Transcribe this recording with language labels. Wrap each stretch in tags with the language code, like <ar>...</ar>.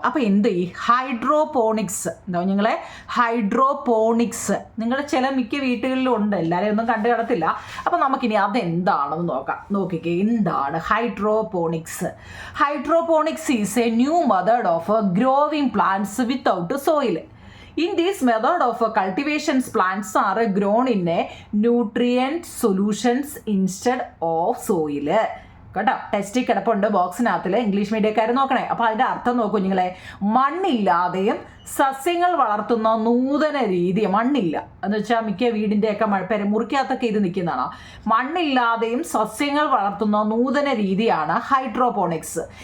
<ml>അപ്പോൾ എന്ത് ഈ ഹൈഡ്രോപോണിക്സ് എന്താ നിങ്ങളെ, ഹൈഡ്രോപോണിക്സ് നിങ്ങളുടെ മിക്ക വീട്ടുകളിലും ഉണ്ട്, എല്ലാവരെയും ഒന്നും കണ്ടു കിടത്തില്ല. അപ്പോൾ നമുക്കിനി അതെന്താണെന്ന് നോക്കാം. നോക്കിക്കേ, എന്താണ് hydroponics?</ml> <en>Hydroponics is a new method of growing plants without soil. In this method of cultivation, plants are grown in a nutrient solutions instead of soil.</en> <ml>കേട്ടോ, ടെസ്റ്റിൽ കിടപ്പുണ്ട് ബോക്സിനകത്തിൽ. ഇംഗ്ലീഷ് മീഡിയക്കാർ നോക്കണേ. അപ്പോൾ അതിൻ്റെ അർത്ഥം നോക്കൂ കുഞ്ഞുങ്ങളെ, മണ്ണില്ലാതെയും സസ്യങ്ങൾ വളർത്തുന്ന നൂതന രീതി. മണ്ണില്ല എന്ന് വെച്ചാൽ മിക്ക വീടിൻ്റെയൊക്കെ മുറിക്കകത്തൊക്കെ ഇത് നിൽക്കുന്നതാണ്. മണ്ണില്ലാതെയും സസ്യങ്ങൾ വളർത്തുന്ന നൂതന രീതിയാണ് ഹൈഡ്രോപോണിക്സ്.</ml>